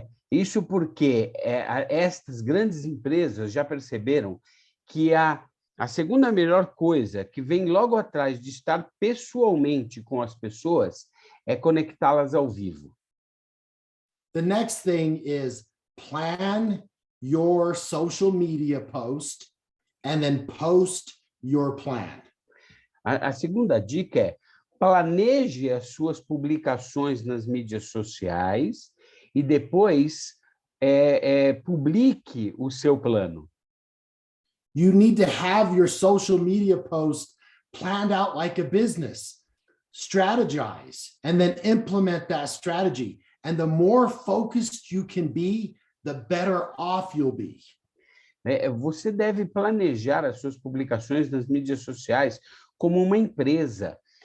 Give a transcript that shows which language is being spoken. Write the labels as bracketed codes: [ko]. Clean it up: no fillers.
[pt] Isso porque estas grandes empresas já perceberam que a segunda melhor coisa que vem logo atrás de estar pessoalmente com as pessoas é conectá-las ao vivo. [en] The next thing is plan your social media post and then post your plan. A segunda dica é planeje as suas publicações nas mídias sociais e depois publique o seu plano. You need to have your social media post planned out like a business. Strategize and then implement that strategy. And the more focused you can be, the better off you'll be. [pt] Você deve planejar as suas publicações nas mídias sociais como uma empresa.